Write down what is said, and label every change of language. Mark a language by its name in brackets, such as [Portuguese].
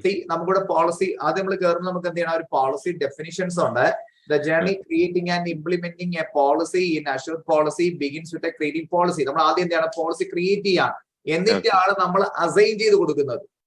[Malayalam] നമുക്കിവിടെ പോളിസി ആദ്യം നമ്മൾ കയറുമ്പോൾ നമുക്ക് എന്ത് ചെയ്യണം, ഒരു പോളിസി ഡെഫിനിഷൻസ് ഉണ്ട്. [English] The journey creating and implementing a policy in Azure policy begins with a creating policy. [Malayalam] നമ്മൾ ആദ്യം എന്താണ്, പോളിസി ക്രിയേറ്റ് ചെയ്യാം, എന്നിട്ടാണ് നമ്മൾ അസൈൻ ചെയ്ത് കൊടുക്കുന്നത്.